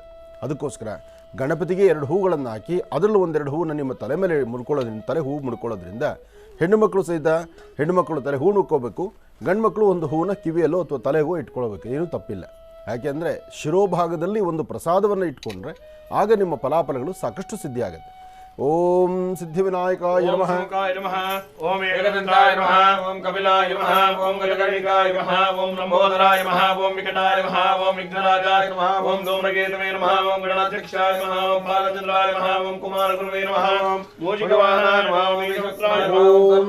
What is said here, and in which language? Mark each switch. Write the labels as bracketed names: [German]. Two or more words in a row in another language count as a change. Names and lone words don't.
[Kannada] ಅದಕ್ಕೋಸ್ಕರ ಗಣಪತಿಗೆ 2 ಹೂಗಳನ್ನು ಹಾಕಿ ಅದರಲ್ಲೂ 1-2 ಹೂವನ್ನು ನಿಮ್ಮ ತಲೆ ಮೇಲೆ ಮುಡ್ಕೊಳ್ಳೋದ್ರಿಂದ, ತಲೆ ಹೂ ಮುಡ್ಕೊಳ್ಳೋದ್ರಿಂದ ಹೆಣ್ಣುಮಕ್ಕಳು ಸಹಿತ ಹೆಣ್ಣುಮಕ್ಕಳು ತಲೆ ಹೂ ಮುಡ್ಕೋಬೇಕು, ಗಂಡು ಮಕ್ಕಳು 1 ಹೂವನ್ನು ಕಿವಿಯಲ್ಲೋ ಅಥವಾ ತಲೆಗೋ ಇಟ್ಕೊಳ್ಬೇಕು. ಏನೂ ತಪ್ಪಿಲ್ಲ. ಯಾಕೆಂದರೆ ಶಿರೋಭಾಗದಲ್ಲಿ ಒಂದು ಪ್ರಸಾದವನ್ನು ಇಟ್ಕೊಂಡ್ರೆ ಆಗ ನಿಮ್ಮ ಫಲಾಫಲಗಳು ಸಾಕಷ್ಟು ಸಿದ್ಧಿಯಾಗುತ್ತೆ. [Sanskrit] ಓಂ ಸಿದ್ಧಿವಿನಾಯಕಾಯ ನಮಃ, ಓಂ ಏಕದಂತಾಯ ನಮಃ, ಓಂ ಕಪಿಲಾಯ ನಮಃ, ಓಂ ಗಜಗಣಿಕಾಯ ನಮಃ, ಓಂ ಲಂಬೋದರಾಯ ನಮಃ, ಓಂ ವಿಕಟಾಯ ನಮಃ, ಓಂ ವಿಘ್ನರಾಜಾಯ ನಮಃ, ಓಂ ಧೂಮ್ರಕೇತವೇ ನಮಃ, ಓಂ ಗಣಾಧ್ಯಕ್ಷಾಯ ನಮಃ, ಓಂ ಬಾಲಚಂದ್ರಾಯ ನಮಃ, ಓಂ ಕುಮಾರಗುರುವೇ ನಮಃ, ಓಂ ಮೂಷಿಕವಾಹನಾಯ ನಮಃ, ಓಂ ಈಶ್ವರಾಯ ನಮಃ, ಓಂ